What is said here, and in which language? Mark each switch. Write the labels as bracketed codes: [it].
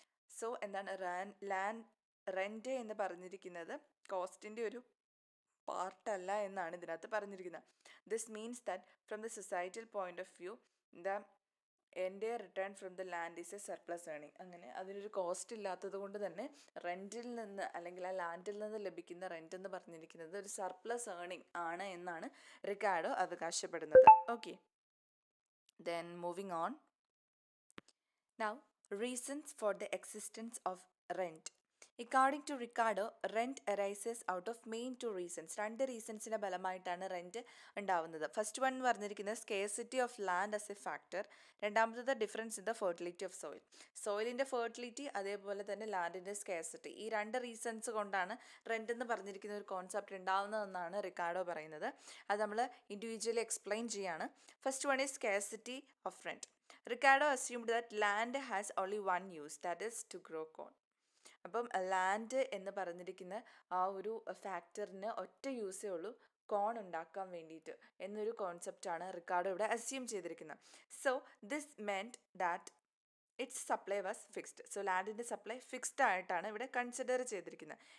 [ml] So എന്താണ് rent എന്ന് പറഞ്ഞിരിക്കുന്നത് കോസ്റ്റിൻ്റെ ഒരു പാർട്ടല്ല എന്നാണ് ഇതിനകത്ത് പറഞ്ഞിരിക്കുന്നത്. This means that from the societal point of view the എൻ്റെ return from the land is A surplus ഏണിങ്. അങ്ങനെ അതിനൊരു കോസ്റ്റ് ഇല്ലാത്തത് കൊണ്ട് തന്നെ റെൻറ്റിൽ നിന്ന് അല്ലെങ്കിൽ ആ ലാൻഡിൽ നിന്ന് ലഭിക്കുന്ന റെൻ്റ് എന്ന് പറഞ്ഞിരിക്കുന്നത് ഒരു സർപ്ലസ് ഏണിങ് ആണ് എന്നാണ് റിക്കാർഡോ അവകാശപ്പെടുന്നത്. [en] Okay, then moving on. Now, reasons for the existence of rent. According to Ricardo, rent arises out of main two reasons. [ml] രണ്ട് റീസൺസിൻ്റെ ഫലമായിട്ടാണ് റെൻറ്റ് ഉണ്ടാവുന്നത്. ഫസ്റ്റ് വൺ പറഞ്ഞിരിക്കുന്നത് scarcity of land as A factor. രണ്ടാമത്തത് difference in the fertility of soil. സോയിലിൻ്റെ fertility അതേപോലെ തന്നെ ലാൻഡിൻ്റെ scarcity. ഈ രണ്ട് reasons കൊണ്ടാണ് റെൻ്റ് എന്ന് പറഞ്ഞിരിക്കുന്ന ഒരു കോൺസെപ്റ്റ് ഉണ്ടാവുന്നതെന്നാണ് റിക്കാർഡോ പറയുന്നത്. അത് നമ്മൾ ഇൻഡിവിജ്വലി എക്സ്പ്ലെയിൻ ചെയ്യാണ്. First one is scarcity of rent. [en] Ricardo assumed that land has only one use, that is to grow corn. [ml] അപ്പം ലാൻഡ് എന്ന് പറഞ്ഞിരിക്കുന്ന ആ ഒരു ഫാക്ടറിന് ഒറ്റ യൂസേ ഉള്ളൂ, കോൺ ഉണ്ടാക്കാൻ വേണ്ടിയിട്ട് എന്നൊരു കോൺസെപ്റ്റാണ് റിക്കാർഡോ ഇവിടെ അസ്യൂം ചെയ്തിരിക്കുന്നത്. [en] So this meant that its supply was fixed. [ml] So ലാൻഡിൻ്റെ supply fixed ആയിട്ടാണ് ഇവിടെ കൺസിഡർ ചെയ്തിരിക്കുന്നത്.